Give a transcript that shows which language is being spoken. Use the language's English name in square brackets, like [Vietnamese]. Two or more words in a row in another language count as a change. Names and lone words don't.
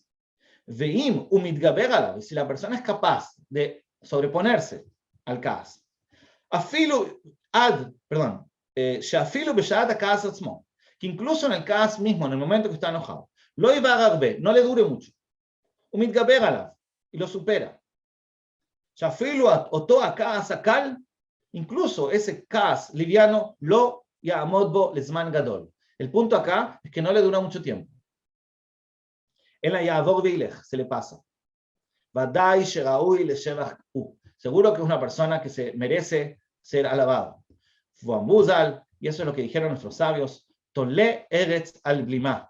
[Spanish] Y si la persona es capaz de sobreponerse al Kas, que incluso en el Kas mismo, en el momento que está enojado, no le dure mucho, y lo supera. Incluso ese Kas liviano [Hebrew] לא יעמוד לזמן גדול. [Spanish] El punto acá es que no le dura mucho tiempo. Se le pasa. Seguro que es una persona que se merece ser alabado. Y eso es lo que dijeron nuestros sabios. [Hebrew] תולה ארץ על בלימה.